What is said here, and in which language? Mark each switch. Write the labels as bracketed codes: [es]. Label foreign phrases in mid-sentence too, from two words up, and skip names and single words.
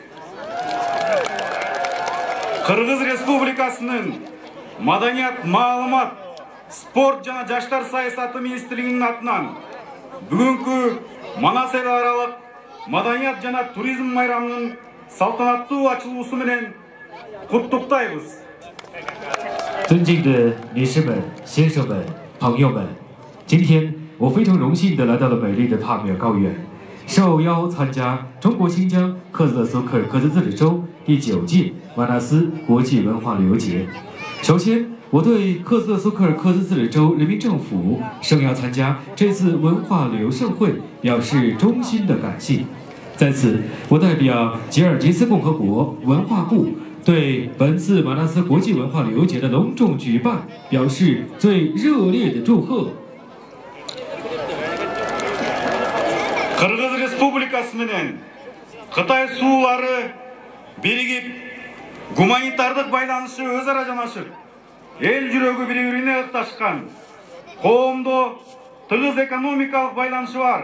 [ky] Кыргыз Республикасынын Маданият, маалымат, спорт жана жаштар саясаты министрлигинин атынан бүгүнкү Манас эл аралык маданият жана туризм байрамынын салтанаттуу ачылуусу менен куттуктайбыз. [zh] 尊敬的女士们、先生们、朋友们，今天我非常荣幸地来到了美丽的帕米尔高原，受邀参加中国新疆克孜苏克尔克孜自治州第9届瓦纳斯国际文化旅游节。首先，我对克孜苏克尔克孜自治州人民政府受邀参加这次文化旅游盛会表示衷心的感谢。在此，我代表吉尔吉斯共和国文化部对本次瓦纳斯国际文化旅游节的隆重举办表示最热烈的祝贺。 [ky] Кыргыз Республикасы менен Кытай суулары биригип, гуманитардык байланышы өз ара жанашып, эл жүрөгү бири-бирине ыкташкан, коомдо тыгыз экономикалык байланышы бар.